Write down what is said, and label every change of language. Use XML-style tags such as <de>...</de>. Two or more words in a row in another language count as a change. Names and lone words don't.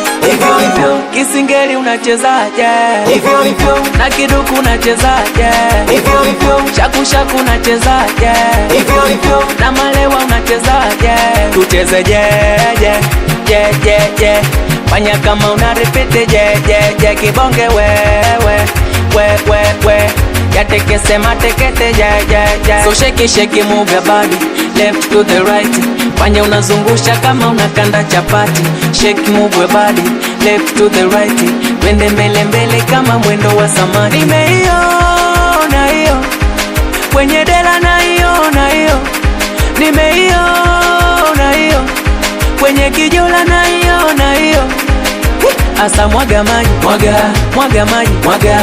<sw>Hivyo hivyo. Kisingeli unachezaje? Hivyo hivyo. Na kiduku unachezaje? Hivyo hivyo. Shaku shaku unachezaje? Hivyo hivyo. Na malewa unachezaje? Tucheze je, je, je, je, je. Fanya kama una repeat, je, je, je, kibonge we, we, we, we, we. Ya teke sema teke te, je, je, je.</sw> <en>So shake, shake, move your body, left to the right.</en> <sw>Fanya unazungusha kama unakanda chapati.</sw> <en>Shake, move your body, left to the right.</en> <sw>Twende mbele mbele kama mwendo wa samaki. Nimeiona hiyo, kwenye dela naiona hiyo. Nimeiona hiyo. Kwenye kijola naiona hiyo. Asa mwaga maji, mwaga, mwaga maji, mwaga.</sw>